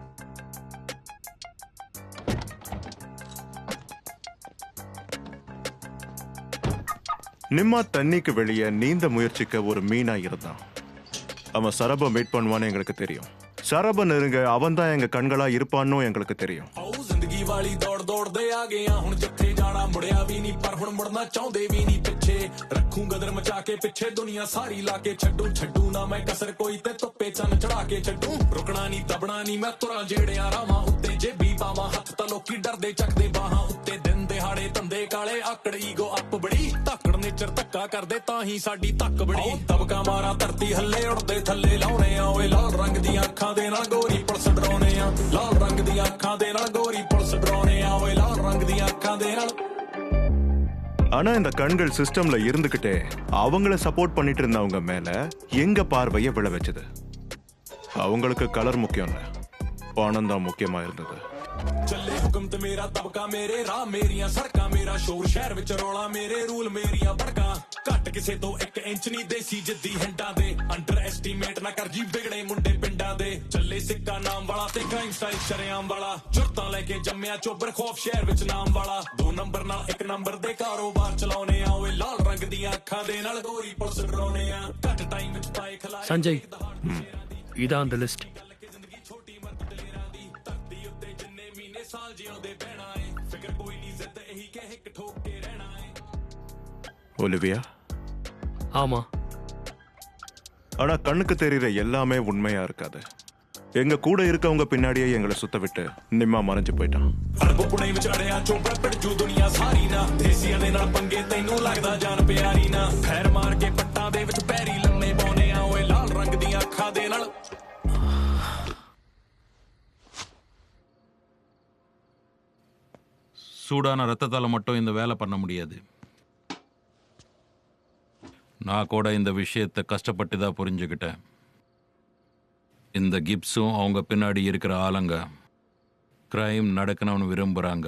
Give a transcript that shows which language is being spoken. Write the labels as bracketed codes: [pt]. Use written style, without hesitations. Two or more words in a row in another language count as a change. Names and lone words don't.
[ta] நிம்மா தண்ணிக்கு வெளியே நீந்த முயற்சிக்க ஒரு மீனா இருந்தான். அவன் சரப மீட் பண்ணுவான்னு எங்களுக்கு தெரியும். சரப நெருங்க அவன் தான் எங்க கண்களா இருப்பான்னு எங்களுக்கு தெரியும். [pa] ਜ਼ਿੰਦਗੀ ਵਾਲੀ ਦੌੜ ਦੌੜਦੇ ਆ ਗਏ ਆ ਹੁਣ ਜਿੱਥੇ ਜਾਣਾ ਮੁੜਿਆ ਵੀ ਨਹੀਂ ਪਰ ਹੁਣ ਮੁੜਨਾ ਚਾਹੁੰਦੇ ਵੀ ਨਹੀਂ ਪਿੱਛੇ ਰੱਖੂ ਗਦਰ ਮਚਾ ਕੇ ਪਿੱਛੇ ਦੁਨੀਆ ਸਾਰੀ ਲਾ ਕੇ ਛੱਡੂ ਨਾ ਮੈਂ ਕਸਰ ਕੋਈ ਤੇ ਧੁੱਪੇ ਚੰਨ ਚੜਾ ਕੇ ਛੱਡੂ ਰੁਕਣਾ ਨਹੀਂ ਦਬਣਾ ਨਹੀਂ ਮੈਂ ਤੁਰਾਂ ਜਿਹੜਿਆਂ ਰਾਵਾਂ ਉੱਤੇ ਜੇਬੀ ਪਾਵਾਂ ਹੱਥ ਤਾਂ ਲੋਕੀ ਡਰਦੇ ਚੱਕਦੇ ਬਾਹਾਂ ਉੱਤੇ ਦਿਨ ਦਿਹਾੜੇ ਧੰਦੇ ਕਾਲੇ ਆਕੜ [en] ego up [pa] ਬੜੀ ਧੱਕੜ ਨੇਚਰ ਧੱਕਾ ਕਰਦੇ ਤਾਂ ਹੀ ਸਾਡੀ ਧੱਕ ਬੜੀ ਦਬਕਾ ਮਾਰਾਂ ਧਰਤੀ ਹੱਲੇ ਉੜਦੇ ਥੱਲੇ ਲਾਉਣੇ ਆ ਓਏ ਲਾਲ ਰੰਗ ਦੀਆਂ ਅੱਖਾਂ ਦੇ ਨਾਲ ਗੋਰੀ ਪੁਲਸ ਡਰਾਉਣੇ ਆ ਲਾਲ ਰੰਗ ਦੀਆਂ ਅੱਖਾਂ ਦੇ ਨਾਲ ਗੋਰੀ ਪੁਲਸ ਡਰਾਉਣੇ ਆ ਓਏ ਲਾਲ ਰੰਗ ਦੀਆਂ ਅੱਖਾਂ ਦੇ ਨਾਲ. [ta] ஆனா இந்த கண்கள் சிஸ்டம்ல இருந்துகிட்டே அவங்கள சப்போர்ட் பண்ணிட்டு இருந்தவங்க மேல எங்க பார்வைய விழ வச்சது. அவங்களுக்கு கலர் முக்கியம் இல்ல, பணம் தான் முக்கியமா இருந்தது. [pa] ਚੱਲੇ ਹੁਕਮ ਤੇ ਮੇਰਾ ਦਬਕਾ ਮੇਰੇ ਰਾਹ ਮੇਰੀਆਂ ਸੜਕਾਂ ਮੇਰਾ ਸ਼ੋਰ ਸ਼ਹਿਰ ਵਿੱਚ ਰੌਲਾ ਮੇਰੇ ਰੂਲ ਮੇਰੀਆਂ ਭੜਕਾਂ ਘੱਟ ਕਿਸੇ ਤੋਂ 1 ਇੰਚ ਨਹੀਂ ਦੇਸੀ ਜਿੱਦੀ ਹਿੰਡਾਂ ਦੇ [en] under estimate [pa] ਨਾ ਕਰ ਜੀ ਵਿਗੜੇ ਮੁੰਡੇ ਪਿੰਡਾਂ ਦੇ ਚੱਲੇ ਸਿੱਕਾ ਨਾਮ ਵਾਲਾ ਤੇ [en] crime style [pa] ਸ਼ਰੇਆਮ ਵਾਲਾ ਜੁਰਤਾਂ ਲੈ ਕੇ ਜੰਮਿਆ ਚੋਬਰ ਖੌਫ ਸ਼ਹਿਰ ਵਿੱਚ ਨਾਮ ਵਾਲਾ 2 ਨੰਬਰ ਨਾਲ 1 ਨੰਬਰ ਦੇ ਕਾਰੋਬਾਰ ਚਲਾਉਣੇ ਆ ਓਏ ਲਾਲ ਰੰਗ ਦੀਆਂ ਅੱਖਾਂ ਦੇ ਨਾਲ ਗੋਰੀ ਪੁਲਿਸ ਡਰਾਉਣੇ ਆ ਘੱਟ ਟਾਈਮ ਵਿੱਚ ਪਾਏ ਖਲਾਏ. [ta] சஞ்சய், இதான் அந்த லிஸ்ட். ஒலிவியா? ஆமா. ஆனா கண்ணுக்கு தெரியுற எல்லாமே உண்மையா இருக்காது. எங்க கூட இருக்கவங்க பின்னாடியே எங்களை சுத்த விட்டு நிம்மா மறைஞ்சு போயிட்டான். [pa] ਅਰਬਪੁਣੇ ਵਿੱਚ ਅੜਿਆ ਚੋਬਰ ਪੜਜੂ ਦੁਨੀਆ ਸਾਰੀ ਨਾ ਦੇਸੀਆਂ ਦੇ ਨਾਲ ਪੰਗੇ ਤੈਨੂੰ ਲੱਗਦਾ ਜਾਨ ਪਿਆਰੀ ਨਾ ਖੈਰ ਮਾਰ ਕੇ ਪੱਟਾਂ ਦੇ ਵਿੱਚ ਪੈਰੀ ਲੰਮੇ ਪਾਉਨੇ ਆ ਓਏ ਲਾਲ ਰੰਗ ਦੀਆਂ ਅੱਖਾਂ ਦੇ ਨਾਲ. [ta] சூடான ரத்தத்தால் மட்டும் இந்த வேலை பண்ண முடியாது. நான் கூட இந்த விஷயத்தை கஷ்டப்பட்டு தான் புரிஞ்சுக்கிட்டேன். இந்த கிப்ஸும் அவங்க பின்னாடி இருக்கிற ஆளுங்க கிரைம் நடக்கணும்னு விரும்புகிறாங்க.